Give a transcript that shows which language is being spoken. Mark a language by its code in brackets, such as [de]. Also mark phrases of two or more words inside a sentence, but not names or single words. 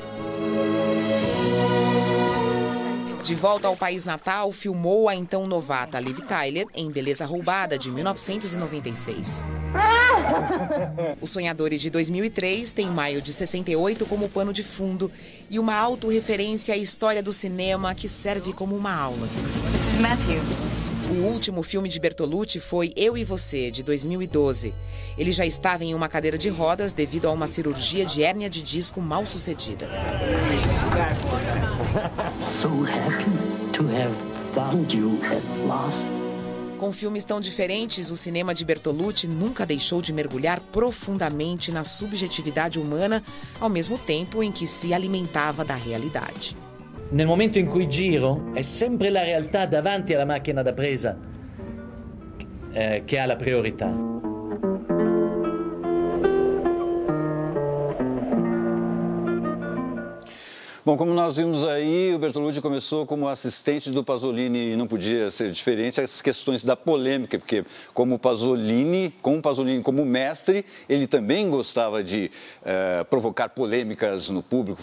[pt] De volta ao país natal, filmou a então novata Liv Tyler em Beleza Roubada, de 1996. Os Sonhadores, de 2003, tem Maio de 68 como pano de fundo e uma autorreferência à história do cinema que serve como uma aula. [en] This is Matthew. [pt] O último filme de Bertolucci foi Eu e Você, de 2012. Ele já estava em uma cadeira de rodas devido a uma cirurgia de hérnia de disco mal sucedida. [en] So happy to have found you at last. [pt] Com filmes tão diferentes, o cinema de Bertolucci nunca deixou de mergulhar profundamente na subjetividade humana, ao mesmo tempo em que se alimentava da realidade. [it] Nel momento in cui giro, è sempre la realtà davanti alla macchina da presa che ha la priorità. [pt] Bom, como nós vimos aí, o Bertolucci começou como assistente do Pasolini e não podia ser diferente as questões da polêmica, porque como Pasolini como mestre, ele também gostava de provocar polêmicas no público.